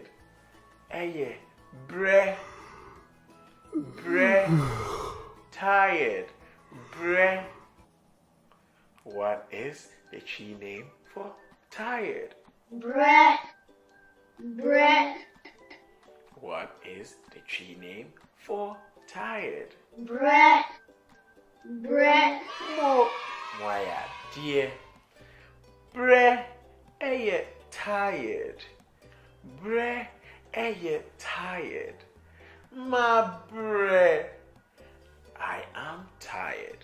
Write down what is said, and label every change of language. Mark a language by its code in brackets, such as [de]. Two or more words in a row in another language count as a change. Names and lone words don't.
[en] Hey, breath. Tired. Breath. What is the chi name for tired? Bread. What is the chi name for tired? Bread. Why, dear? Bre, tired. Bre, tired. My bre, I am tired.